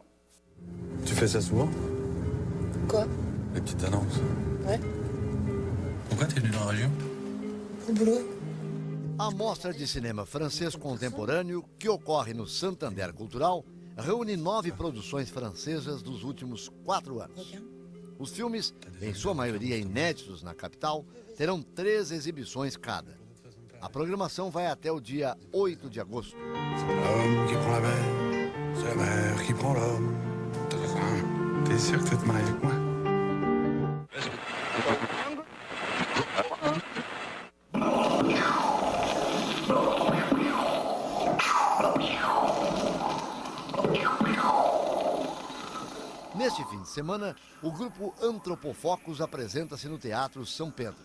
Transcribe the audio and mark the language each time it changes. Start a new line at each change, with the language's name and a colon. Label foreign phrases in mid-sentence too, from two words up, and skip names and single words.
French: Tu fais ça souvent? Quoi? Les petites annonces. Ouais. Pourquoi t'es venu dans la région? Au boulot.
Portuguese: A Mostra de Cinema Francês Contemporâneo, que ocorre no Santander Cultural, reúne 9 produções francesas dos últimos 4 anos. Os filmes, em sua maioria inéditos na capital, terão 3 exibições cada. A programação vai até o dia 8 de agosto.
French: L'homme qui prend la mer, c'est la mer qui prend l'homme. T'es sûr que tu te maries avec moi?
Portuguese: Neste fim de semana, o grupo Antropofocus apresenta-se no Teatro São Pedro.